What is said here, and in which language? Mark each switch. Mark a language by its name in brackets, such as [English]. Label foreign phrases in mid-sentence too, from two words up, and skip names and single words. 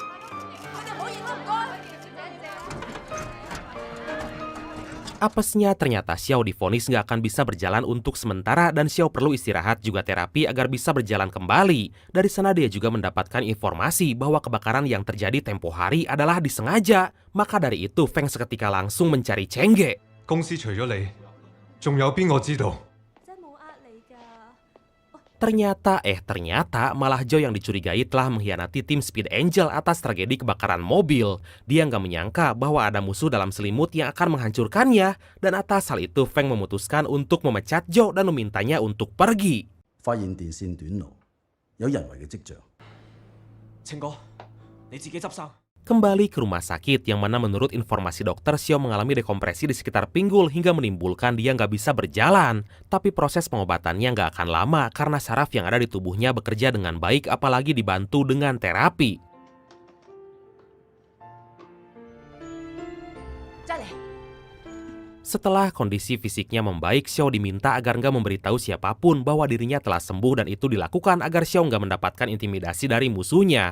[Indonesian] Apesnya ternyata Xiao divonis nggak akan bisa berjalan untuk sementara dan Xiao perlu istirahat juga terapi agar bisa berjalan kembali. Dari sana dia juga mendapatkan informasi bahwa kebakaran yang terjadi tempo hari adalah disengaja. Maka dari itu Feng seketika langsung mencari Chengge. [Cantonese] 公司除咗你，仲有邊個知道？ [Indonesian] Ternyata malah Joe yang dicurigai telah mengkhianati tim Speed Angel atas tragedi kebakaran mobil. Dia nggak menyangka bahwa ada musuh dalam selimut yang akan menghancurkannya. Dan atas hal itu Feng memutuskan untuk memecat Joe dan memintanya untuk pergi. [Cantonese] 發現電線短路，有人為嘅跡象。清哥，你自己執生。 [Indonesian] Kembali ke rumah sakit yang mana menurut informasi dokter Xiao mengalami dekompresi di sekitar pinggul hingga menimbulkan dia nggak bisa berjalan. Tapi proses pengobatannya nggak akan lama karena saraf yang ada di tubuhnya bekerja dengan baik apalagi dibantu dengan terapi. Setelah kondisi fisiknya membaik, Xiao diminta agar nggak memberitahu siapapun bahwa dirinya telah sembuh dan itu dilakukan agar Xiao nggak mendapatkan intimidasi dari musuhnya.